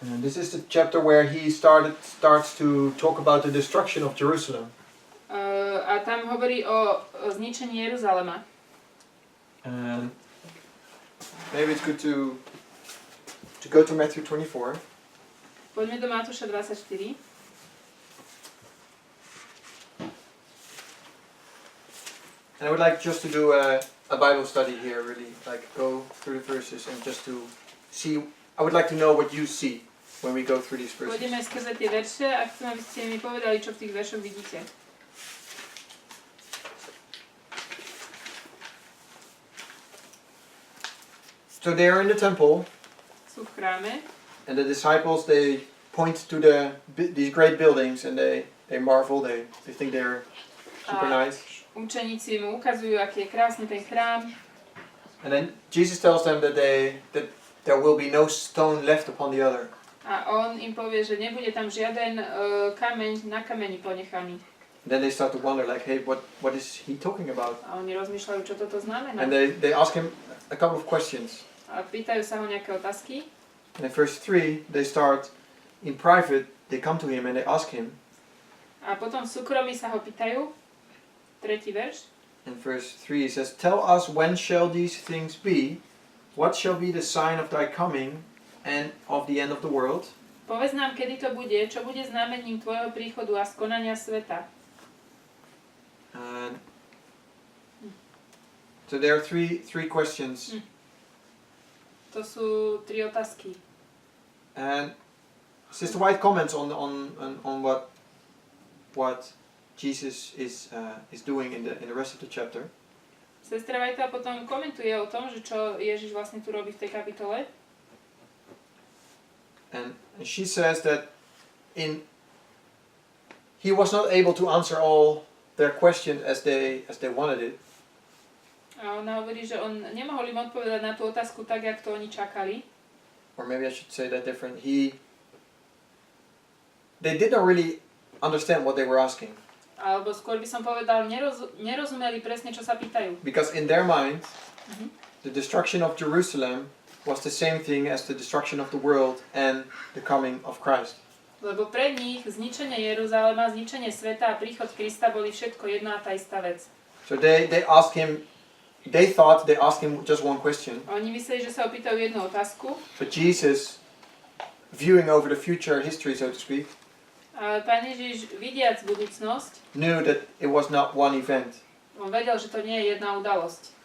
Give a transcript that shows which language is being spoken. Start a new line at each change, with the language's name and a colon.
English: And this is the chapter where he starts to talk about the destruction of Jerusalem.
Slovak: A tam hovorí o zničení Jeruzalema.
English: And maybe it's good to go to Matthew 24.
Slovak: Poďme do Matúša 24.
English: And I would like just to do a Bible study here, really, like go through the verses and just to see. I would like to know what you see when we go through these verses.
Slovak: Pôjdeme skrze tie verše a chcem, aby ste mi povedali, čo v tých veršoch vidíte.
English: So they are in the temple,
Slovak: Sú v chráme
English: and the disciples, they point to these great buildings, and they marvel. They think they're super nice.
Slovak: Učeníci mu ukazujú, aký je krásny ten chrám.
English: And then Jesus tells them that there will be no stone left upon the other.
Slovak: A on im povie, že nebude tam žiaden kameň na kameni ponechaný.
English: And then they start to wonder, like, hey, what is he talking about?
Slovak: A oni rozmýšľajú, čo toto znamená.
English: And they ask him a couple of questions.
Slovak: A pýtajú sa ho nejaké otázky.
English: And in verse 3, they start in private, they come to him and they ask him.
Slovak: A potom v súkromí sa ho pýtajú. Tretí verš.
English: In verse 3 he says, "Tell us when shall these things be? What shall be the sign of thy coming and of the end of the world?"
Slovak: Povedz nám, kedy to bude, čo bude znamením tvojho príchodu a skonania sveta.
English: And so there are three questions.
Slovak: To sú tri otázky.
English: And Sister White comments on what Jesus is doing in the rest of the chapter.
Slovak: Sestra Vajta potom komentuje o tom, že čo Ježiš vlastne tu robí v tej kapitole.
English: And she says that he was not able to answer all their questions as they wanted it.
Slovak: A ona hovorí, že on nemohol im odpovedať na tú otázku tak, jak to oni čakali.
English: Or maybe I should say that different. They did not really understand what they were asking.
Slovak: Alebo skôr by som povedal, nerozumeli presne, čo sa pýtajú.
English: Because in their mind, the destruction of Jerusalem was the same thing as the destruction of the world and the coming of Christ.
Slovak: Lebo pre nich zničenie Jeruzalema, zničenie sveta a príchod Krista boli všetko jedna a tá istá vec.
English: So they asked him just one question.
Slovak: Oni mysleli, že sa opýtajú jednu otázku.
English: But Jesus, viewing over the future history, so to speak,
Slovak: Ale Pán Ježiš, vidiac budúcnosť,
English: knew that it was not one event.
Slovak: on vedel, že to nie je jedna udalosť.